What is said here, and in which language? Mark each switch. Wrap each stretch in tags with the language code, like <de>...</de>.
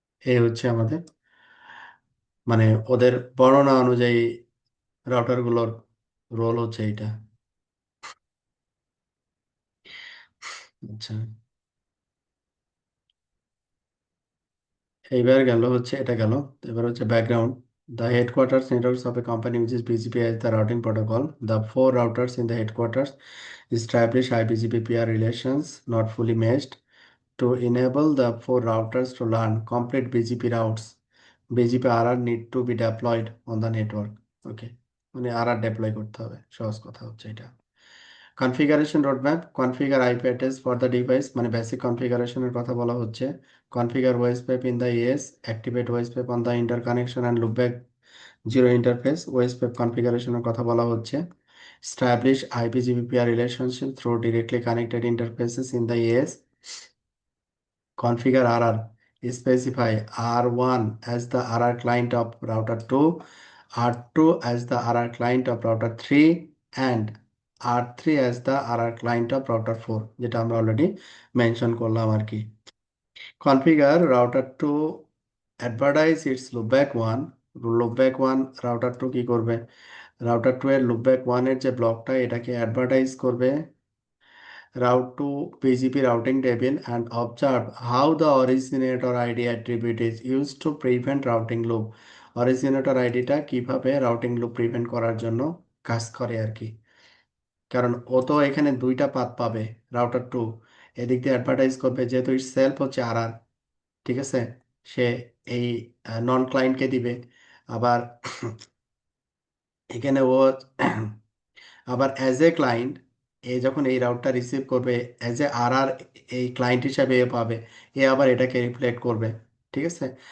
<bn>এই হচ্ছে আমাদের মানে ওদের বর্ণনা অনুযায়ী রাউটারগুলোর রোল হচ্ছে এইটা। আচ্ছা, এইবার গেল হচ্ছে এটা গেল। এবার হচ্ছে background.</bn> <en>The headquarters networks of a company which is BGP as the routing protocol. The four routers in the headquarters establish IBGP peer relations not fully meshed. To enable the four routers to learn complete BGP routes, BGP RR need to be deployed on the network.</en> <bn>Okay, মানে RR deploy করতে হবে, সহজ কথা হচ্ছে এটা।</bn> <en>configuration roadmap, configure IP address for the device,</en> <bn>মানে basic কনফিগারেশনের কথা বলা হচ্ছে।</bn> <en>configure OSPF in the AS, activate OSPF on the interconnection and loopback zero interface,</en> <bn>OSPF কনফিগারেশনের কথা বলা হচ্ছে।</bn> <en>Establish IBGP peer relationship through directly connected interfaces in the AS. Configure RR. Specify R1 as the RR client of router 2, R2 as the RR client of router 3, and R3 as the RR client of router 4,</en> <bn>যেটা আমরা already mention করলাম আর কি।</bn> <en>Configure router 2 advertise its loopback 1, loopback 1 router 2</en> <bn>কি করবে, router 2 এর loopback 1 এর যে ব্লকটা এটাকে অ্যাডভার্টাইজ করবে</bn> <en>route to PGP routing table and observe how the originator ID attribute is used to prevent routing loop.</en> <bn>Originator আইডিটা কিভাবে রাউটিং লুপ প্রিভেন্ট করার জন্য কাজ করে আর কি। কারণ ও তো এখানে দুইটা পাথ পাবে, রাউটার টু এদিক দিয়ে অ্যাডভার্টাইজ করবে যেহেতু ইট সেলফ হচ্ছে আর, ঠিক আছে। সে এই নন ক্লায়েন্টকে দিবে। আবার এখানে ও আবার অ্যাজ এ ক্লায়েন্ট, এ যখন এই রাউটটা রিসিভ করবে অ্যাজ এ আর আর, এই ক্লায়েন্ট হিসেবে এ পাবে, এ আবার এটাকে রিফ্লেক্ট করবে, ঠিক আছে।</bn>